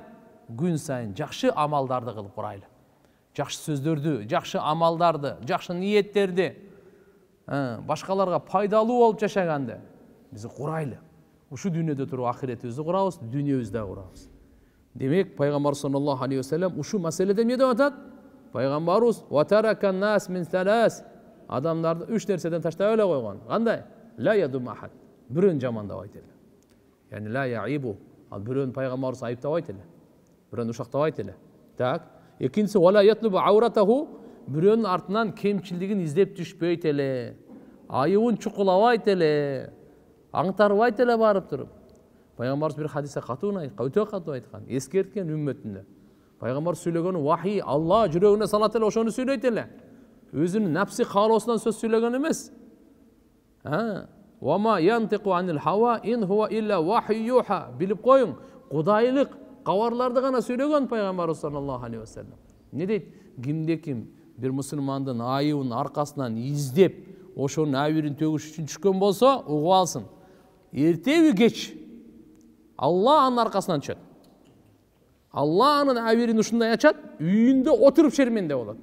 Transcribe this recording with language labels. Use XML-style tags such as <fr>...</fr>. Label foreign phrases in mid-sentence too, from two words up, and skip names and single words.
<ky>Күн сайын жакшы амалдарды кылып курайлы. Жакшы сөздөрдү, жакшы амалдарды, жакшы ниеттерди, башкаларга пайдалуу болуп жашаганды биз курайлы. Ушу дүйнөдө туруп ахиретибизди курабыз, дүйнөбүздү да курабыз. Демек пайгамбар</ky> <ar>صلى الله عليه وسلم</ar> <ky>ушу маселеде эмне деп атат? Пайгамбарыбыз</ky> <ar>"وترك الناس من ثلاث",</ar> <ky>адамдарды үч нерседен таштап эле койгон. Кандай?</ky> <ar>لا يذم أحدا,</ar> <ky>бирөөнү жамандабайт эле.</ky> <ar>يعني لا يعيبه,</ar> <ky>ал бирөөнү пайгамбарыбыз айыптабайт эле, бирөөнү ушактабайт эле. Так, экинчиси</ky> <ar>"ولا يطلب عورته",</ar> <ky>бирөөнүн артынан кемчилигин издеп түшпөйт эле. айыбын чукулабайт эле, аңтарбайт эле барып туруп. Пайгамбарыбыз бир хадисте өтө катуу айткан, эскерткен үммөтүнө. Пайгамбар сүйлөгөнү вахий, Алла жүрөгүнө салат эле, ошону сүйлөйт эле. Өзүнүн напси каалоосунан сөз сүйлөгөн эмес.</ky> <ar>وما ينطق عن الهوى إن هو إلا وحي يوحى.</ar> <ky>Билип коюң, кудайлык кабарларды гана сүйлөгөн пайгамбарыбыз</ky> <ar>صلى الله عليه وسلم.</ar> <ky>Не дейт? Кимде ким бир мусулмандын айыбын аркасынан издеп, ошонун абирин төгүш үчүн түшкөн болсо, угуп алсын. Эртеби кеч Алла анын аркасынан түшөт. Алла анын абирин ушундай ачат, үйүндө отуруп шерменде болот.</ky>